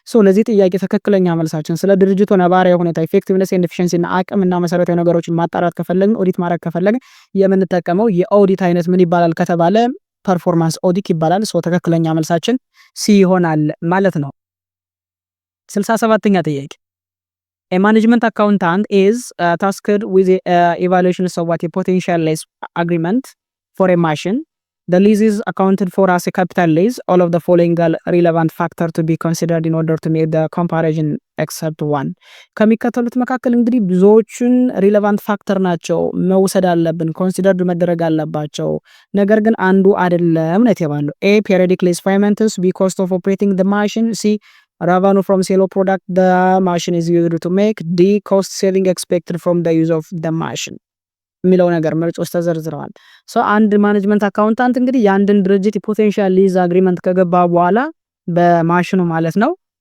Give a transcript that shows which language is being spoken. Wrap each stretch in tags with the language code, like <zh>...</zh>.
<am>ለዚህ ጥያቄ ትክክለኛ መልሳችን ስለ ድርጅቱ ነባራዊ ሁኔታ ኢፌክቲቭነስ ኤንድ ኤፊሺየንሲ እና አቅም እና መሰረታዊ ነገሮችን ማጣራት ከፈለግን ኦዲት ማድረግ ከፈለግን የምንጠቀመው የኦዲት አይነት ምን ይባላል ከተባለ ፐርፎርማንስ ኦዲት ይባላል። ትክክለኛ መልሳችን ሲ ይሆናል ማለት ነው። 67ኛ ጥያቄ</am> <en>A management accountant is tasked with evaluation of what a potential lease agreement for a machine. The lease is accounted for as a capital lease. All of the following are relevant factor to be considered in order to make the comparison except one.</en> <am>ከሚከተሉት መካከል እንግዲህ ብዙዎቹን ሪሌቫንት ፋክተር ናቸው መውሰድ አለብን ኮንሲደርድ መደረግ አለባቸው። ነገር ግን አንዱ አይደለም ነው የተባለው።</am> <en>A periodic lease payments, B cost of operating the machine,</en> <am>C revenue from sale of product the machine is used to make, D cost saving expected from the use of the machine የሚለው ነገር ምርጫዎች ተዘርዝረዋል። አንድ ማኔጅመንት አካውንታንት እንግዲህ የአንድን ድርጅት ፖቴንሻል ሊዝ አግሪመንት ከገባ በኋላ በማሽኑ ማለት ነው</am>